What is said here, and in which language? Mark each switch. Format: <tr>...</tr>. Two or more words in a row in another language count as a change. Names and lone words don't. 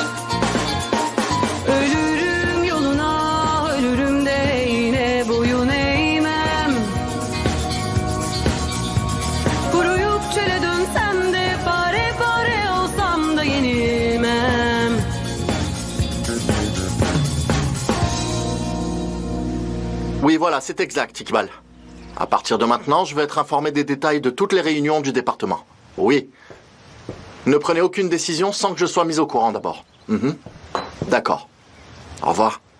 <tr>Ölürüm yoluna, ölürüm de yine boyun eğmem. Kuruyup çöle dönsem de, pare pare olsam da yenilmem.</tr> <fr>Oui, voilà, c'est exact, Iqbal. À partir de maintenant, je vais être informé des détails de toutes les réunions du département. Oui. Ne prenez aucune décision sans que je sois mis au courant d'abord. Mhm. D'accord. Au revoir.</fr>